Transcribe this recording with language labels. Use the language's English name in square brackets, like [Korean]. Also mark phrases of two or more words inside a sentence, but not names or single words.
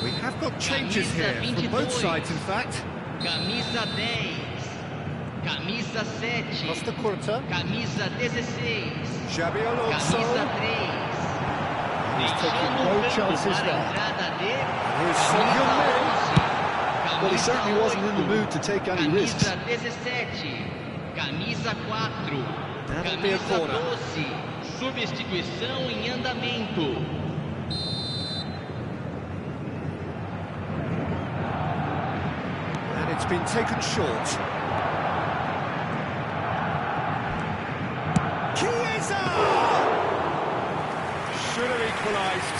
[English] We have got changes here from both sides, in fact. [Portuguese] Camisa 10. Camisa 7. Costa Curta. Camisa 16. Xabi Alonso. Camisa 3. [English] He's taking no chances there. Here's [Portuguese] Camisa Sergio 11. [English] Well, he certainly wasn't in the mood to take any risks. [Portuguese] Camisa 17. Camisa 4. [English] That'll be a [Portuguese] Camisa [English] corner. 12. [Portuguese] Substituição em andamento. [English] And it's been taken short. Chiesa! Should have equalised.